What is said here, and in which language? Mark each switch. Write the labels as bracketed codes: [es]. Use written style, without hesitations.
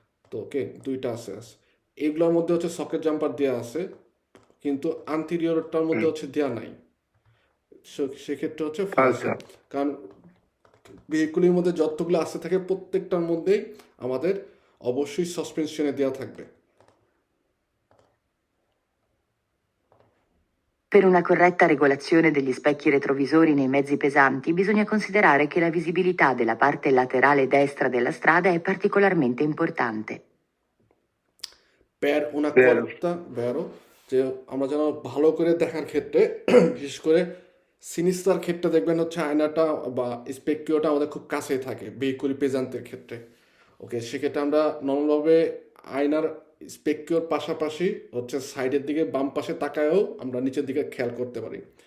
[bn] তো ওকে, দুইটা আছে এগুলোর মধ্যে সকেট জাম্পার দেওয়া আছে, কিন্তু আন্টেরিয়রটার মধ্যে দেওয়া নাই। সেক্ষেত্রে ফালস, কারণ ভেহিকুলের মধ্যে যতগুলো আসতে থাকে প্রত্যেকটার মধ্যেই আমাদের অবশ্যই সাসপেনশনে দেওয়া থাকবে। [it] Per una corretta regolazione degli specchi retrovisori nei mezzi pesanti bisogna considerare che la visibilità della parte laterale destra della strada è particolarmente importante. Per una corretta, vero, [bn] যে আমরা যেন ভালো করে দেখার ক্ষেত্রে বিশেষ করে সিনিস্টার ক্ষেত্রে দেখবেন আয়নাটা বা স্পেকিওটা আমাদের খুব কাছেই থাকে ভেহিকুলি পেজান্টের ক্ষেত্রে। ওকে, সেক্ষেত্রে আমরা নর্মালভাবে আয়নার স্পেকিওর পাশাপাশি সাইডের দিকে বাম পাশে তাকায়ও আমরা নিচের দিকে খেয়াল করতে পারি।